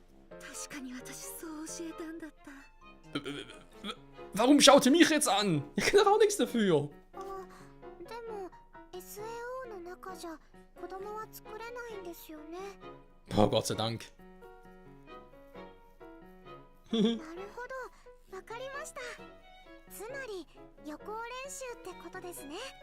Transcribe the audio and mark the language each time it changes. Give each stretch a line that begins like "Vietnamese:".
Japanese: 確かに私そう教えたんだった。
German: Warum schaut ihr mich jetzt an? Ich kann doch auch nichts dafür.
Japanese: でも SAO の中じゃ子供は作れないんですよね。
German: Oh, Gott sei Dank.
Japanese: なるほど、わかりました。つまり予行練習ってことですね。